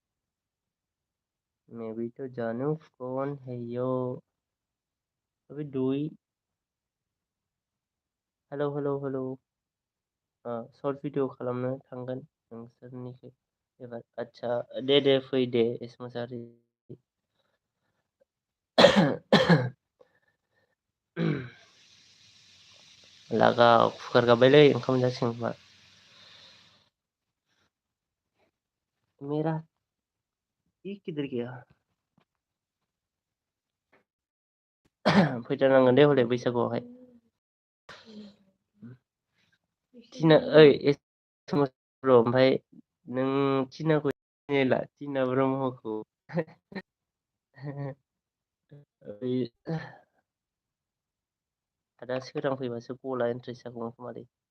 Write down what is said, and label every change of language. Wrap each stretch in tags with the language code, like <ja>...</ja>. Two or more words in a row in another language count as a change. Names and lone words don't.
<hi>मैं भी तो जानू कौन है यो।</hi> <brx>अबे दुई हेलौ</brx> <en>short video</en> <brx>खालामनो थांगोन नोंसोरनिखै एबार। आच्छा दे फै दे एसमसारि। लागाव कुकार गाबबायलै ओंखाम जासिगोन खोमा।</brx> <hi>मेरा ये किधर गया?</hi> <brx>फैथारनांगोन दे हले बैसागुआवहाय। टिना ओइ ब्र' ओमफ्राय नों टिनाखौ सिनायला टिना ब्रह्मखौ? ओइ आदा सोरां फैबासो गला इन्ट्रेस्ट जागौमोन खोमालै।</brx>